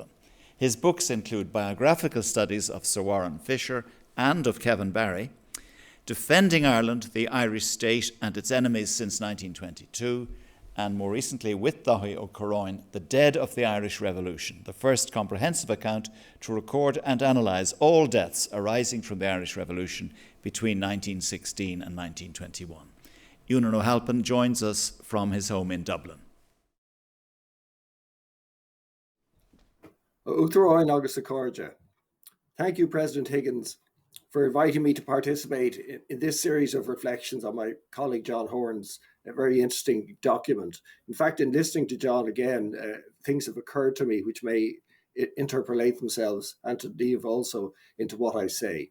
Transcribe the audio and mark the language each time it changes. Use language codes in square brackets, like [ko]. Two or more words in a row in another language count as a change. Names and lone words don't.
[en] His books include biographical studies of Sir Warren Fisher and of Kevin Barry, Defending Ireland, the Irish State and its Enemies since 1922, and more recently with Dáithí Ó Corráin, The Dead of the Irish Revolution, the first comprehensive account to record and analyse all deaths arising from the Irish Revolution between 1916 and 1921. Eunan O'Halpen joins us from his home in Dublin. [ga] Uachtaráin agus a cóide. [en] Thank you, President Higgins, for inviting me to participate in this series of reflections on my colleague John Horne's very interesting document. In fact, in listening to John again, things have occurred to me which may interpolate themselves, and to Niamh also, into what I say.